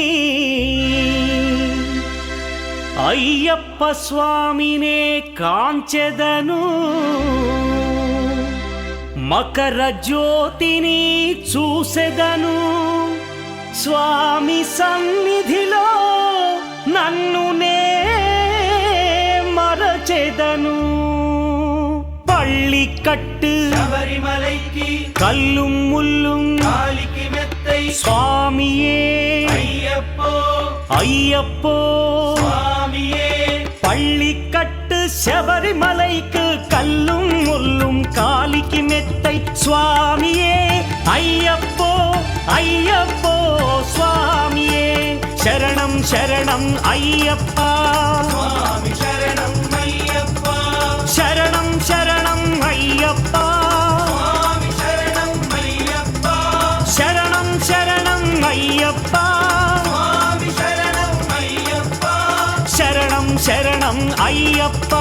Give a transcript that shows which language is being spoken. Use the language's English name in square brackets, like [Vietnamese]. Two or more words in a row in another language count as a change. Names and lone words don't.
[Telugu] అయ్యప్ప స్వామినే కాంచెదను మకర జ్యోతిని చూసెదను స్వామి సన్నిధిలో నన్ను నే మరచెదను పళ్ళికట్టు [Tamil] శబరిమలైకి கல்லும் முள்ளும் காலிக்கு மெத்தை స్వామియే అయ్యప్పో అయ్యప్పో స్వామియే பள்ளிக்கட்டு శబరిమலைக்கு கல்லும் முள்ளும் காலிக்கு மெத்தை சுவாமியே ஐயப்போ ஐயப்போ சுவாமியே சரணம் சரணம் ஐயப்பா [Telugu] స్వామి శరణం అయ్యప్ప శరణం శరణం ஐயப்பா స్వామి శరణం అయ్యప్ప శరణం శరణం ஐயப்பா స్వామి శరణం అయ్యప్ప శరణం శరణం ஐயப்பா